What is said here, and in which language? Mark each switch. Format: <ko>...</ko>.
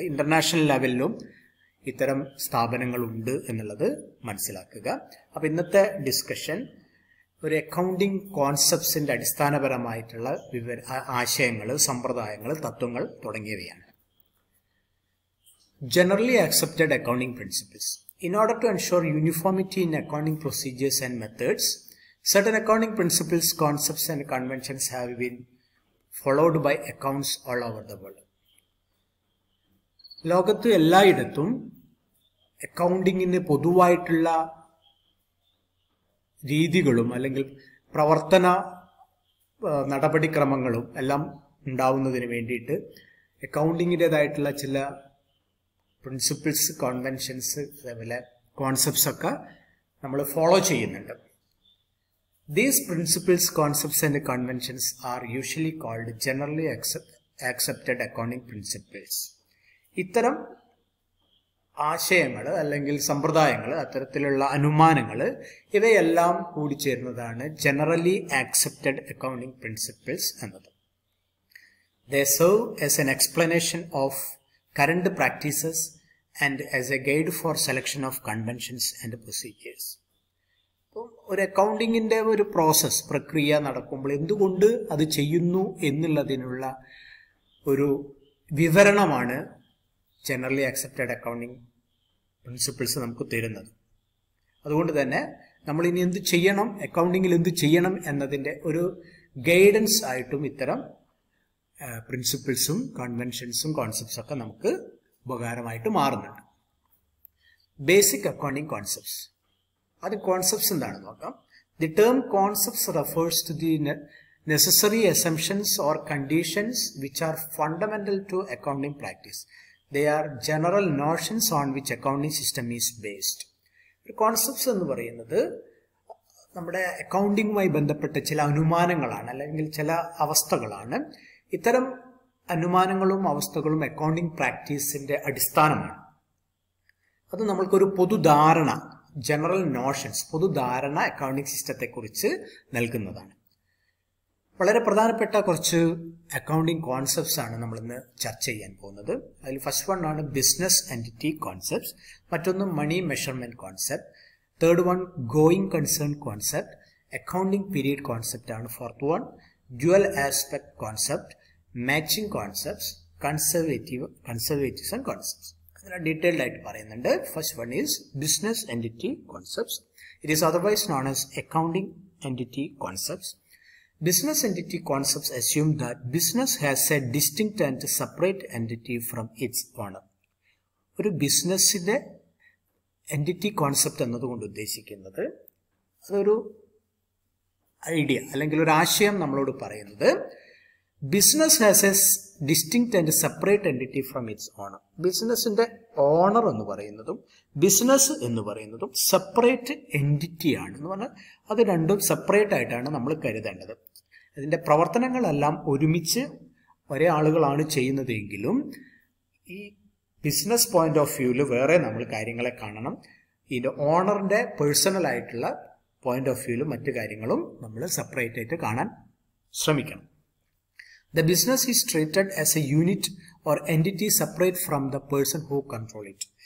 <ml>International ലെവലിലും ഇത്തരം സ്ഥാപനങ്ങളുണ്ട് എന്നുള്ളത് മനസ്സിലാക്കുക. അപ്പൊ ഇന്നത്തെ ഡിസ്കഷൻ ഒരു അക്കൗണ്ടിംഗ് കോൺസെപ്റ്റ്സിന്റെ അടിസ്ഥാനപരമായിട്ടുള്ള ആശയങ്ങൾ, സമ്പ്രദായങ്ങൾ, തത്വങ്ങൾ തുടങ്ങിയവയാണ്.</ml> <en>Generally accepted accounting principles. In order to ensure uniformity in accounting procedures and methods, certain accounting principles, concepts and conventions have been followed by accounts all over the world.</en> <ml>ലോകത്ത് എല്ലായിടത്തും അക്കൗണ്ടിങ്ങിന് പൊതുവായിട്ടുള്ള രീതികളും അല്ലെങ്കിൽ പ്രവർത്തന നടപടിക്രമങ്ങളും എല്ലാം ഉണ്ടാവുന്നതിന് വേണ്ടിയിട്ട് അക്കൗണ്ടിങ്ങിൻ്റെതായിട്ടുള്ള ചില പ്രിൻസിപ്പിൾസ്, കൺവെൻഷൻസ്, അതേപോലെ കോൺസെപ്റ്റ്സ് ഒക്കെ നമ്മൾ ഫോളോ ചെയ്യുന്നുണ്ട്.</ml> <en>These principles, concepts and conventions are usually called generally accepted accounting principles.</en> <ml>ഇത്തരം ആശയങ്ങൾ അല്ലെങ്കിൽ സമ്പ്രദായങ്ങൾ, അത്തരത്തിലുള്ള അനുമാനങ്ങൾ, ഇവയെല്ലാം കൂടിച്ചേരുന്നതാണ് ജനറലി ആക്സെപ്റ്റഡ് അക്കൗണ്ടിംഗ് പ്രിൻസിപ്പിൾസ് എന്നത്.</ml> <en>They serve as an explanation of current practices and as a guide for selection of conventions and procedures.</en> <ml>ഒരു അക്കൗണ്ടിങ്ങിന്റെ ഒരു പ്രോസസ്, പ്രക്രിയ നടക്കുമ്പോൾ എന്തുകൊണ്ട് അത് ചെയ്യുന്നു എന്നുള്ളതിനുള്ള ഒരു വിവരണമാണ് ജനറലി ആക്സെപ്റ്റഡ് അക്കൗണ്ടിംഗ് പ്രിൻസിപ്പിൾസ് നമുക്ക് തരുന്നത്. അതുകൊണ്ട് തന്നെ നമ്മൾ ഇനി എന്ത് ചെയ്യണം, അക്കൗണ്ടിങ്ങിൽ എന്ത് ചെയ്യണം എന്നതിൻ്റെ ഒരു ഗൈഡൻസ് ആയിട്ടും ഇത്തരം പ്രിൻസിപ്പിൾസും കൺവെൻഷൻസും കോൺസെപ്റ്റ്സും ഒക്കെ നമുക്ക് ഉപകാരമായിട്ട് മാറുന്നുണ്ട്.</ml> <en>Basic accounting concepts.</en> <ml>അത് കോൺസെപ്റ്റ്സ് എന്താണെന്ന് നോക്കാം.</ml> <en>The term concepts refers to the necessary assumptions or conditions which are fundamental to accounting practice. They are general notions on which accounting system is based.</en> <ml>Concepts എന്ന് പറയുന്നത് നമ്മുടെ അക്കൗണ്ടിങ്ങുമായി ബന്ധപ്പെട്ട ചില അനുമാനങ്ങളാണ്, അല്ലെങ്കിൽ ചില അവസ്ഥകളാണ്. ഇത്തരം അനുമാനങ്ങളും അവസ്ഥകളും അക്കൗണ്ടിംഗ് പ്രാക്ടീസിന്റെ അടിസ്ഥാനമാണ്. അത് നമ്മൾക്കൊരു പൊതുധാരണ, ജനറൽ നോഷൻസ്, പൊതുധാരണ അക്കൗണ്ടിംഗ് സിസ്റ്റത്തെക്കുറിച്ച് നൽകുന്നതാണ്. വളരെ പ്രധാനപ്പെട്ട കുറച്ച് അക്കൗണ്ടിംഗ് കോൺസെപ്റ്റ്സ് ആണ് നമ്മൾ ഇന്ന് ചർച്ച ചെയ്യാൻ പോകുന്നത്. അതിൽ ഫസ്റ്റ് വൺ ആണ് ബിസിനസ് എൻറ്റിറ്റി കോൺസെപ്റ്റ്സ്, മറ്റൊന്ന് money measurement concept, third one going concern concept, accounting period concept ആണ് fourth one, dual aspect concept, matching concepts, conservatism concepts. അതിനെ ഡീറ്റെയിൽഡ് ആയിട്ട് പറയുന്നുണ്ട്.</ml> <en>First one is business entity concepts. It is otherwise known as accounting entity concepts. Business entity concepts assume that business has a distinct and separate entity from its owner.</en> <ml>ഒരു ബിസിനസ്സിന്റെ entity concept എന്നതുകൊണ്ട് ഉദ്ദേശിക്കുന്നത്, അതൊരു idea അല്ലെങ്കിൽ ഒരു ആശയം നമ്മളോട് പറയുന്നത്,</ml> <en>Business has a distinct and separate entity from its owner.</en> <ml>ബിസിനസിന്റെ ഓണർ എന്ന് പറയുന്നതും ബിസിനസ് എന്ന് പറയുന്നതും സെപ്പറേറ്റ് എൻറ്റിറ്റിയാണ് എന്ന് പറഞ്ഞാൽ അത് രണ്ടും സെപ്പറേറ്റ് ആയിട്ടാണ് നമ്മൾ കരുതേണ്ടത്. അതിന്റെ പ്രവർത്തനങ്ങളെല്ലാം ഒരുമിച്ച് ഒരേ ആളുകളാണ് ചെയ്യുന്നതെങ്കിലും ഈ ബിസിനസ് പോയിന്റ് ഓഫ് വ്യൂവിൽ വേറെ നമ്മൾ കാര്യങ്ങളെ കാണണം. ഇതിന്റെ ഓണറിന്റെ പേഴ്സണൽ ആയിട്ടുള്ള പോയിന്റ് ഓഫ് വ്യൂവിൽ മറ്റു കാര്യങ്ങളും നമ്മൾ സെപ്പറേറ്റ് ആയിട്ട് കാണാൻ ശ്രമിക്കണം.</ml> <en>The business is treated as a unit or entity separate from the person who control it.</en>